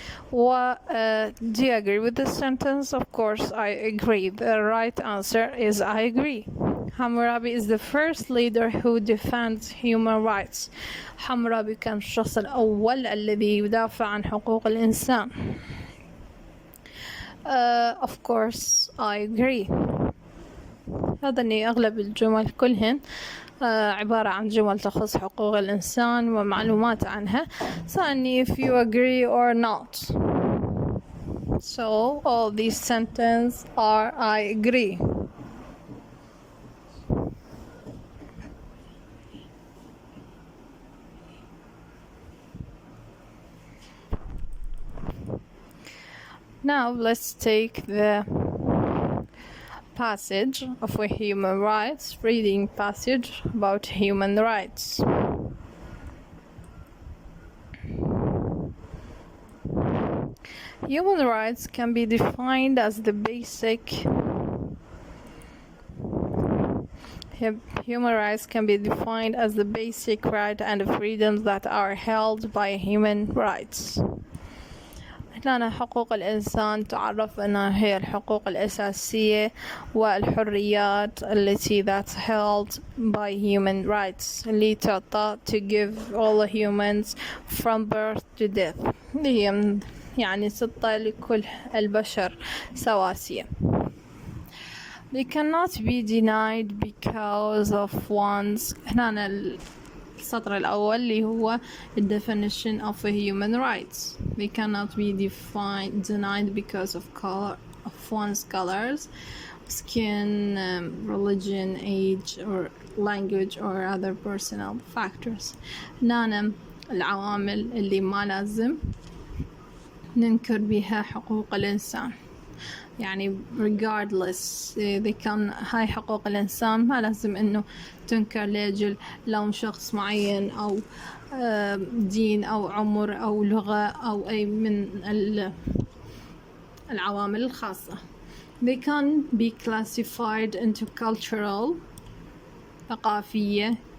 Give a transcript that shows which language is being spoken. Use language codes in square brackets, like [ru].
[en] Do you agree with this sentence? Of course I agree. The right answer is I agree. Hammurabi is the first leader who defends human rights. [ar] حمورابي كان الشخص الأول الذي يدافع عن حقوق الإنسان. [en] Of course I agree. [ar] هذا أني أغلب الجمل كلهن عبارة عن جمل تخص حقوق الإنسان ومعلومات عنها. سألني if you agree or not. [en] So all these sentences are I agree. Now let's take the passage of a human rights, reading passage about human rights. Human rights can be defined as the basic Human rights can be defined as the basic right and freedoms that are held by human rights. [ar] هنا حقوق الإنسان تعرف أنها هي الحقوق الأساسية والحريات التي that's held by human rights اللي تعطى to give all humans from birth to death هي يعني تعطى لكل البشر سواسية. [en] They cannot be denied because of one's هنا السطر الأول اللي هو the definition of a human rights. They cannot be denied because of one's colors, skin, religion, age, or language, or other personal factors. [ar] هنا العوامل اللي ما لازم ننكر بها حقوق الإنسان. يعني regardless هاي حقوق الإنسان ما لازم إنه تنكر لأجل لون شخص معين أو دين أو عمر أو لغة أو أي من العوامل الخاصة. [en] They can be classified into cultural ثقافية.